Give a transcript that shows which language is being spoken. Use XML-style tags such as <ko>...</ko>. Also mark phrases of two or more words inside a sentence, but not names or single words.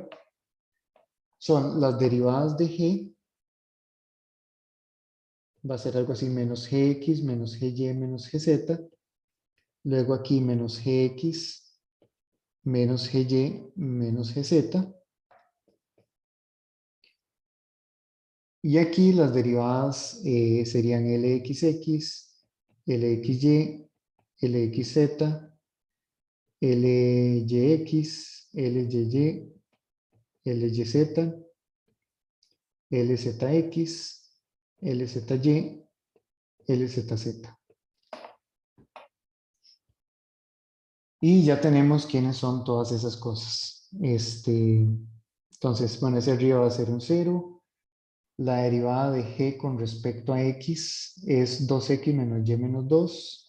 <es>Son las derivadas de G, va a ser algo así, menos Gx, menos Gy, menos Gz. Luego aquí menos Gx, menos Gy, menos Gz. Y aquí las derivadas serían Lxx, Lxy, Lxz, Lyx, Lyy, Lyz, LZX, LZY, LZZ. Y ya tenemos quiénes son todas esas cosas. Entonces, bueno, ese arriba va a ser un 0. La derivada de G con respecto a X es 2x menos Y menos 2.</es>